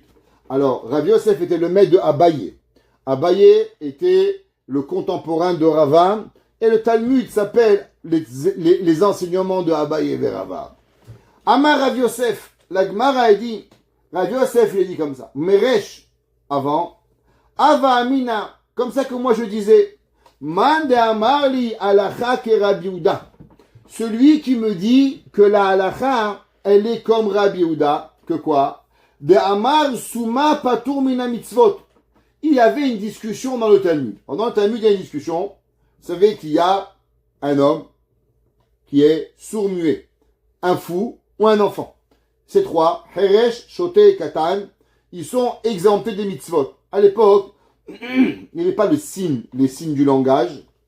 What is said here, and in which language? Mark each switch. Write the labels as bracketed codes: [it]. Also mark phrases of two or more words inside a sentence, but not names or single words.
[fr] Alors, Rav Yosef était le maître de Abaye. Abaye était le contemporain de Rava, et le Talmud s'appelle les enseignements de Abaye vers Rava. [arc] אמר רב יוסף, [fr] la Gemara a dit, Rav Yosef, il a dit comme ça, Meresh, avant, [arc] הוה אמינא, [fr] comme ça que moi je disais, [arc] מאן דאמר לי הלכה כרבי יהודה. [fr] Celui qui me dit que la halacha, elle est comme Rabbi Yehuda, que quoi? [arc] דאמר סומא פטור מן המצוות. [fr] Il y avait une discussion dans le Talmud. Dans le Talmud, il y a une discussion. Vous savez qu'il y a un homme qui est sourd-muet, un fou ou un enfant. Ces trois, Heresh, Shote et Katan, ils sont exemptés des mitzvot. À l'époque, il n'y avait pas les signes du langage.